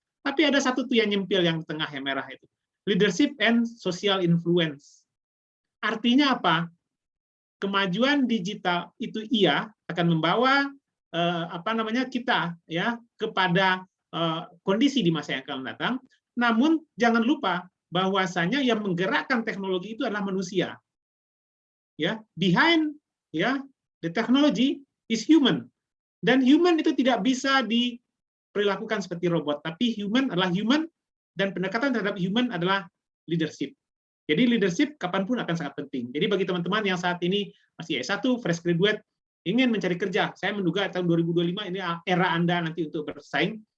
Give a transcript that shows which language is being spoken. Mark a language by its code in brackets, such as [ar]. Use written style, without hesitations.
[id] Tapi ada satu tuh yang nyempil yang tengah yang merah itu, [en] leadership and social influence. [id] Artinya apa? Kemajuan digital itu iya akan membawa kita ya kepada kondisi di masa yang akan datang. Namun jangan lupa bahwasanya yang menggerakkan teknologi itu adalah manusia. [en] Ya, behind ya the technology is human. [id] Dan human itu tidak bisa diperlakukan seperti robot, tapi human adalah human, dan pendekatan terhadap human adalah leadership. Jadi leadership kapanpun akan sangat penting. Jadi bagi teman-teman yang saat ini masih S1, [en] fresh graduate, [id] ingin mencari kerja, saya menduga tahun 2025 ini era Anda nanti untuk bersaing.